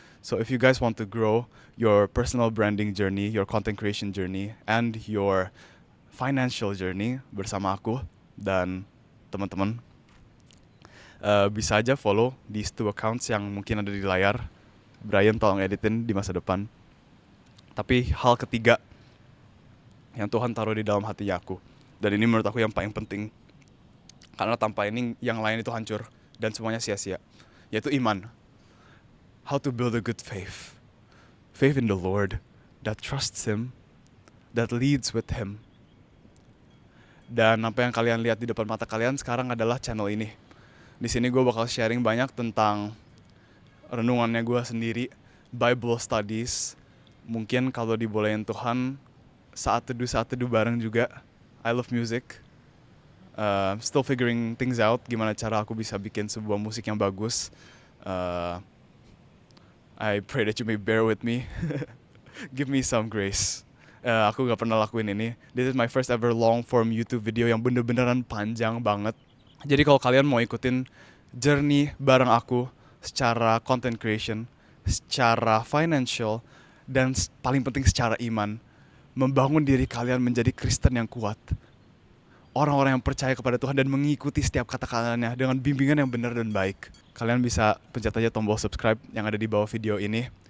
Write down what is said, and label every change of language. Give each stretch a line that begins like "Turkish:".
English: So if you guys want to grow your personal branding journey, your content creation journey, and your financial journey
Indonesian: bersama aku dan teman-teman, bisa aja
English: follow these two accounts
Indonesian: yang mungkin ada di layar. Brian tolong editin di masa depan. Tapi hal ketiga yang Tuhan taruh di dalam hatinya aku, dan ini menurut aku yang paling penting, karena tanpa ini yang lain itu hancur dan semuanya sia-sia, yaitu iman.
English: How to build a good faith. Faith in the Lord that trusts Him, that leads with Him.
Indonesian: Dan apa yang kalian lihat di depan mata kalian sekarang adalah channel ini. Di sini gue bakal sharing banyak tentang renungannya gue sendiri, Bible studies. Mungkin kalau dibolehin Tuhan, saat teduh bareng juga.
English: I love music. Still figuring things out,
Indonesian: gimana cara aku bisa bikin sebuah musik yang bagus.
English: I pray that you may bear with me. Give me some grace.
Indonesian: Aku gak pernah lakuin ini.
English: This is my first ever long form YouTube video
Indonesian: yang bener-beneran panjang banget. Jadi kalau kalian mau ikutin journey bareng aku secara content creation, secara financial, dan paling penting secara iman, membangun diri kalian menjadi Kristen yang kuat, orang-orang yang percaya kepada Tuhan dan mengikuti setiap kata-katanya dengan bimbingan yang benar dan baik, kalian bisa pencet aja tombol subscribe yang ada di bawah video ini.